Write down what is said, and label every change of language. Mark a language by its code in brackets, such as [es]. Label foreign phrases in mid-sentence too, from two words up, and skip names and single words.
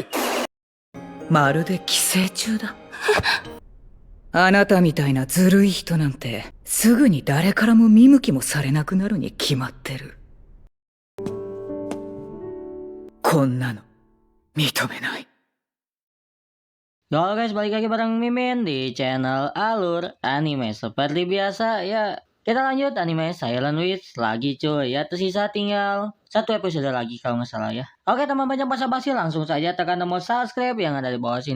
[ja] まるで寄生虫だ。あなたみたいなずるい人なんてすぐに誰からも見向きもされなくなるに決まってる。こんなの認めない。 [id] Halo guys, balik lagi bareng Mimin di channel Alur Anime. Seperti biasa ya, kita lanjut anime Silent Witch lagi cuy. Ya tersisa tinggal satu episode lagi kalau nggak salah ya. Oke teman, banyak basa-basi, langsung saja tekan tombol subscribe yang ada di bawah sini.